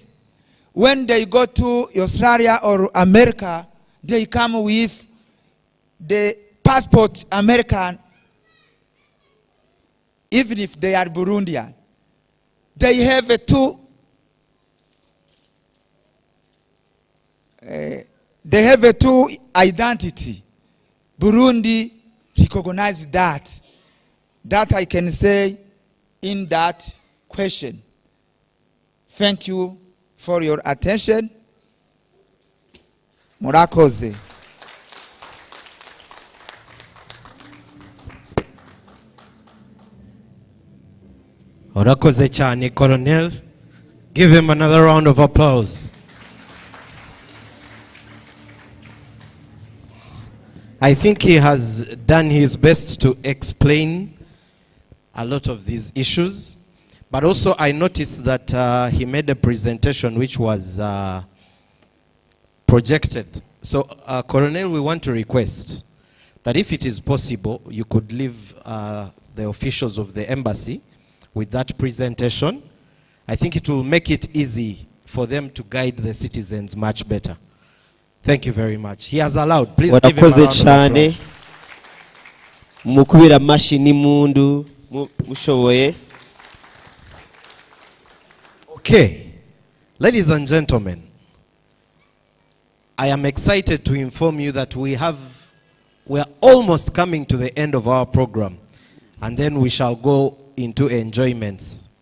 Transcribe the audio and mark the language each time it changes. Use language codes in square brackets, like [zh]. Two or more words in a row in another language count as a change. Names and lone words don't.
[en] When they go to Australia or America, they come with the passport American, even if they are Burundian, they have a two identity. Burundi recognize that. That I can say in that question. Thank you for your attention. [rn] Murakoze. Orakoze cyane, Colonel. [en] Give him another round of applause. I think he has done his best to explain a lot of these issues. But also I noticed that he made a presentation which was projected. So, Colonel, we want to request that if it is possible, you could leave the officials of the embassy with that presentation. I think it will make it easy for them to guide the citizens much better. Thank you very much. He has allowed. Please give him a round of applause. [rn] Mukubira mashini mundu mushoboye. [en] Okay, ladies and gentlemen, I am excited to inform you that we are almost coming to the end of our program, and then we shall go into enjoyments.